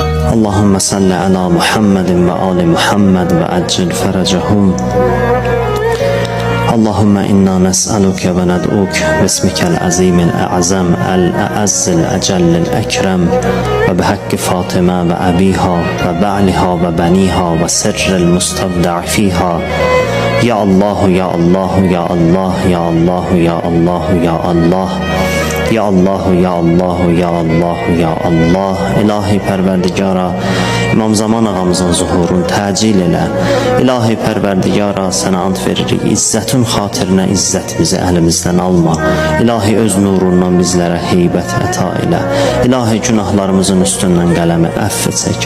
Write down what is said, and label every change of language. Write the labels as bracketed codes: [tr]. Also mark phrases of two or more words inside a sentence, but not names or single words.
[ar] اللهم صل على محمد وآل محمد وعجل فرجهم. اللهم إنا نسألك وندعوك باسمك العظيم الأعظم الأعز الأجل الأكرم وبحق فاطمة وأبيها وبعلها وبنيها والسر المستودع فيها. يا الله يا الله يا الله يا الله يا الله يا الله. يا الله يا الله يا الله يا الله. [az] İlahi Pərverdigara, İmam Zaman ağamızın zuhurunu təcil elə. İlahi Pərverdigara, sənə ant veririk, İzzətin xatirinə izzətimizi əlimizdən alma. İlahi öz nurundan bizlərə heybət əta elə. İlahi günahlarımızın üstündən qələmi əff çək.